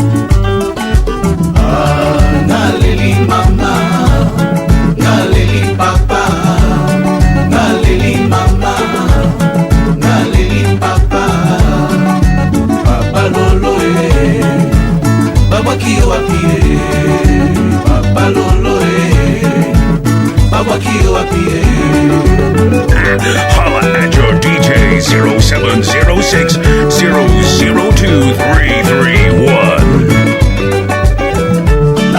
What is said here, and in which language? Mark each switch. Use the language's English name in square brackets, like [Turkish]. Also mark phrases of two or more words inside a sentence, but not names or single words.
[Lingala] naleli mama naleli papa naleli mama naleli papa papa lolo babwaki yo wapie papa lolo babwaki yo wapie. [English] Holla at your DJ 0706 002 331.